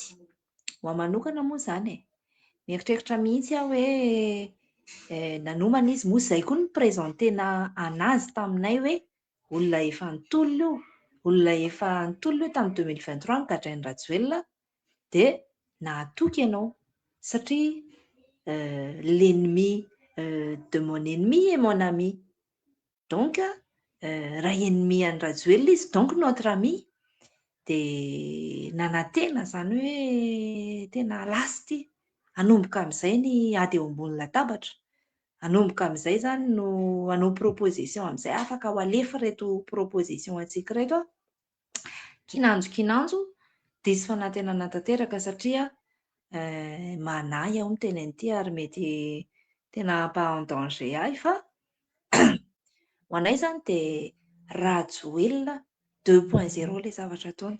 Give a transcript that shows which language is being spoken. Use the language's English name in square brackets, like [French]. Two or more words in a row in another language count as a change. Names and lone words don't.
[Malagasy] Ho ahy manokana moa izany mieritreritra mihitsy aho hoe nanomana izy moa izay koa ny prezentena anazy taminay hoe olona efa nitolona io, olona efa nitolona io tamin'ny 2023 Gadrainy Rajoelina dia nahatoky ianao satria [French] l'ennemi de mon ennemi est mon ami. [Malagasy] Donc raha ennemi an'i Rajoelina izy [French] donc notre ami [Malagasy] dia nanantena zany hoe tena lasty hanomboka amin'izay ny ady eo ambony latabatra, hanomboka amin'izay zany no hanao proposition amin'izay afaka ho alefa reto proposition antsika reto kinanjo diso fanantenana tanteraka satria manahy aho miteny an'ity ary mety tena hampa-en-danger ahy fa ho anay zany dia Rajoelina 2.0 ilay zavatra ataony.